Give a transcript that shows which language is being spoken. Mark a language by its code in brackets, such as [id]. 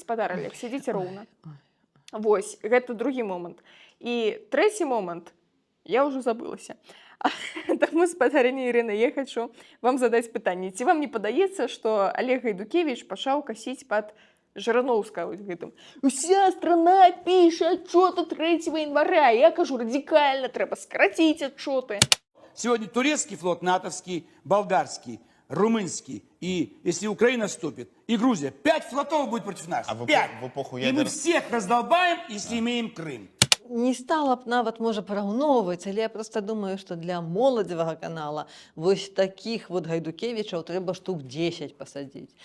[be] Спадар Олег, сядзіце роўна. Вось, гэта другі момант. І трэці момант, я ўжо забылася. Таму, спадарыня Ірына, я хачу вам задаць пытанне. Ці вам не падаецца, што Олег Гайдукевіч пачаў касіць пад Жирановского гэтым? Уся страна піша [ru] отчёты 3 января. Я кажу, радикально треба скоротить отчёты. Сегодня турецкий флот, натовский, болгарский, румынский. И если Украина вступит, и Грузия, 5 флотов будет против нас. А в 5. эпоху И мы всех раздолбаем, если имеем Крым. [be] Не стала б нават, можа, параўноўваць, але я проста думаю, што для моладзевага канала вось такіх вот Гайдукевічаў трэба штук 10 пасадзіць.